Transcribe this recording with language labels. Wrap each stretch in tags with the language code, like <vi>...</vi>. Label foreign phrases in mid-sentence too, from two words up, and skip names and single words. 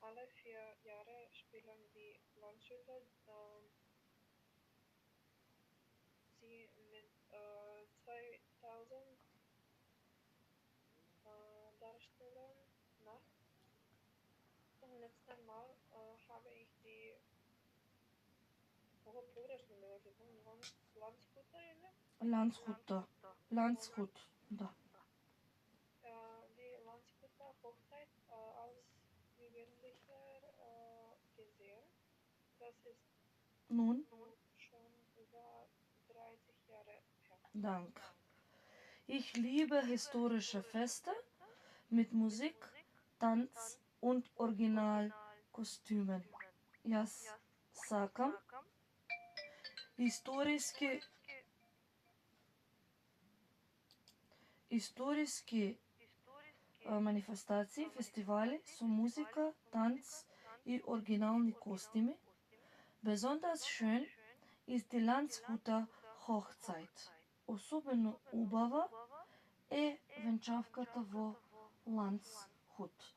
<de>alle 4 Jahre spielen die Landshüter sie mit 2000 Darstellern nach. Zum letzten Mal habe ich die</de> <mk>погрешно ме го</mk> <de>Landshüter или?</de> <mk>Landshut, да.</mk> <de>Die Landshüter Hochzeit als Jugendlicher gesehen. Das ist Nun, schon über 30 Jahre her. danke. Ich liebe historische Feste mit Musik, Tanz und Originalkostümen.</de> <mk>Јас сакам историски манифестации, фестивали со музика, танц и оригинални костими.</mk> <de>Besonders schön ist die Landshuter Hochzeit.</de> <mk>Особено убава е венчавката во Landshut.</mk>